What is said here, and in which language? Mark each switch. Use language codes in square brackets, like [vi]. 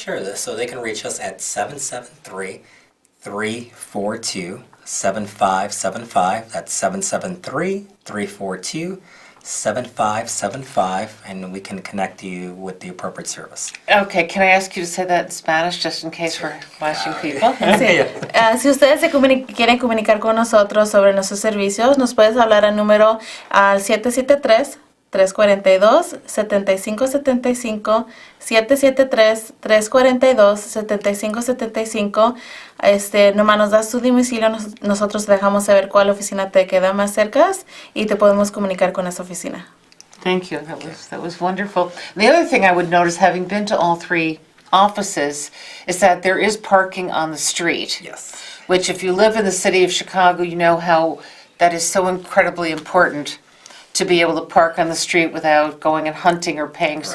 [en] Sure, so they can reach us at 773-342-7575. That's 773-342-7575, and we can connect you with the appropriate service. Okay, can I ask you to say that in Spanish just in case we're flashing people? [es] Sí. Si ustedes quieren comunicar con nosotros sobre nuestros servicios, nos puedes hablar al número al 773-342-7575, 773-342-7575. Nomás nos das tu domicilio, nosotros te dejamos saber cuál oficina te queda más cerca y te podemos comunicar con esa oficina. [en] Thank you, that was wonderful. The other thing I would notice, having been to all 3 offices, is that there is parking on the street. Yes. Which if you live in the city of Chicago, you know how that is so incredibly important to be able to park on the street without going and hunting or paying so